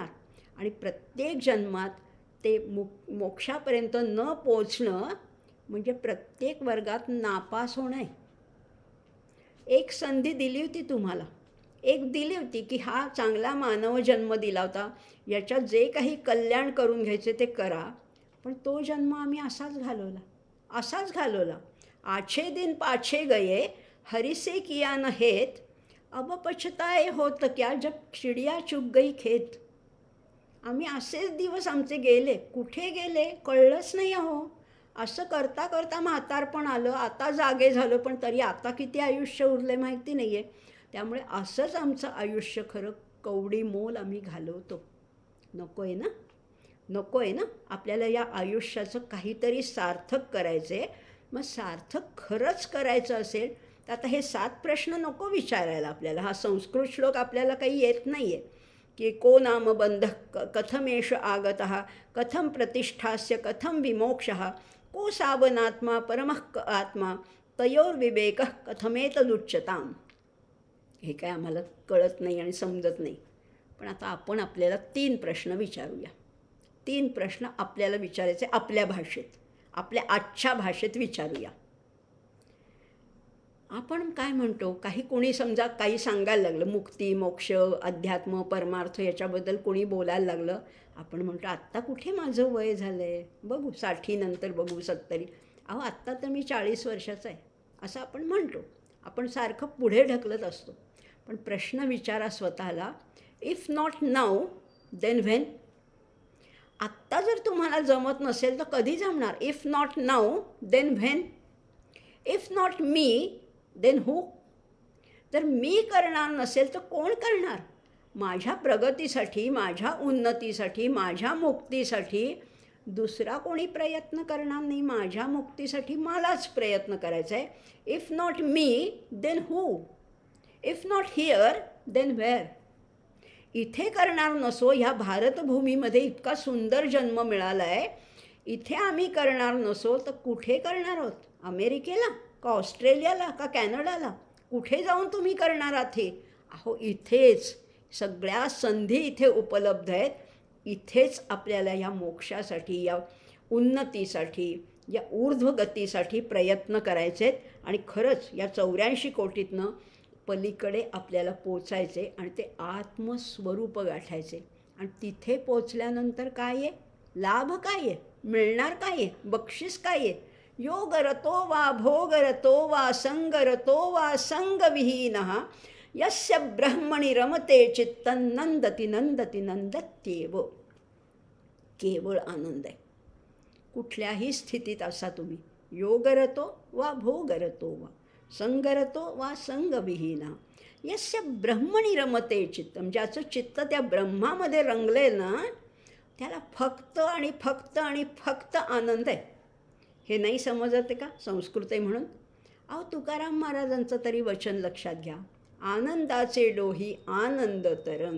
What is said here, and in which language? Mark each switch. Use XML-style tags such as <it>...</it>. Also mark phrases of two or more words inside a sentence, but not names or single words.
<mr>आणि प्रत्येक जन्मात ते मोक्षापर्यंत न पोचणं म्हणजे प्रत्येक वर्गात नापास होणं आहे. एक संधी दिली होती तुम्हाला, एक दिली होती की हा चांगला मानव जन्म दिला होता, याच्यात जे काही कल्याण करून घ्यायचे ते करा. पण तो जन्म आम्ही असाच घालवला.</mr> <hi>आछे दिन पाछे गये हरिसे किया न हेत, अब पछताए होत क्या जब चिडिया चुग गई खेत.</hi> <mr>आम्ही असेच दिवस आमचे गेले, कुठे गेले कळलंच नाही अहो. असं करता करता म्हातारपण आलं, आता जागे झालं, पण तरी आता किती आयुष्य उरले माहिती नाही आहे. त्यामुळे असंच आमचं आयुष्य खरं कवडी मोल आम्ही घालवतो. नको आहे ना, नको आहे ना. आपल्याला या आयुष्याचं काहीतरी सार्थक करायचं आहे. मग सार्थक खरंच करायचं असेल तर आता हे 7 प्रश्न नको विचारायला आपल्याला. हा संस्कृत श्लोक आपल्याला काही येत नाही आहे की</mr> <sa>को नाम बंधः कथमेष आगतः कथम प्रतिष्ठास्य कथम विमोक्षः को सावनात्मा परमः आत्मा तयोर्विवेकः कथमेतदुच्यताम्.</sa> <mr>हे काय आम्हाला कळत नाही आणि समजत नाही. पण आता आपण आपल्याला 3 प्रश्न विचारूया. 3 प्रश्न आपल्याला विचारायचे, आपल्या भाषेत, आपल्या आजच्या भाषेत विचारूया. आपण काय म्हणतो, काही कोणी समजा काही सांगायला लागलं, मुक्ती, मोक्ष, अध्यात्म, परमार्थ याच्याबद्दल कोणी बोलायला लागलं, आपण म्हणतो आत्ता कुठे माझं वय झालं आहे, बघू 60 नंतर बघू 70. अहो आत्ता तर मी 40 वर्षाचा आहे असं आपण म्हणतो. आपण सारखं पुढे ढकलत असतो. पण प्रश्न विचारा स्वतःला,</mr> <en>if not now then when.</en> <mr>आत्ता जर तुम्हाला जमत नसेल तर कधी जमणार?</mr> <en>If not now then when. If not me then who.</en> <mr>जर मी करणार नसेल तर कोण करणार? माझ्या प्रगतीसाठी, माझ्या उन्नतीसाठी, माझ्या मुक्तीसाठी दुसरा कोणी प्रयत्न करणार नाही. माझ्या मुक्तीसाठी मलाच प्रयत्न करायचा आहे.</mr> <en>If not me then who. If not here then where.</en> <mr>इथे करणार नसो, ह्या भारतभूमीमध्ये इतका सुंदर जन्म मिळाला आहे, इथे आम्ही करणार नसो तर कुठे करणार आहोत? अमेरिकेला का ऑस्ट्रेलियाला का कॅनडाला? कुठे जाऊन तुम्ही करणार आहात हे? अहो इथेच सगळ्या संधी इथे उपलब्ध आहेत. इथेच आपल्याला या मोक्षासाठी, या उन्नतीसाठी, या ऊर्ध्वगतीसाठी प्रयत्न करायचे आहेत. आणि खरंच या 84 कोटीतनं पलीकडे आपल्याला पोचायचे आणि ते आत्मस्वरूप गाठायचे. आणि तिथे पोचल्यानंतर काय आहे? लाभ काय आहे? मिळणार काय आहे? बक्षीस काय आहे?</mr> <sa>योगरतो वा भोगरतो वा संगरतो वा संगविहीनः यस्य ब्रह्मणि रमते चित्तं नंदती नंदती नंदत्येव.</sa> <mr>केवळ आनंद आहे. कुठल्याही स्थितीत असा तुम्ही</mr> <sa>योगरतो वा भोगरतो वा संगरतो वा संगविहीनः यस्य ब्रह्मणि रमते चित्तं,</sa> <mr>ज्याचं चित्त त्या ब्रह्मामध्ये रंगले ना, त्याला फक्त आणि फक्त आणि फक्त आनंद आहे. हे नाही समजत का संस्कृत आहे म्हणून? अहो तुकाराम महाराजांचं तरी वचन लक्षात घ्या, आनंदाचे डोही आनंद तरंग.</mr>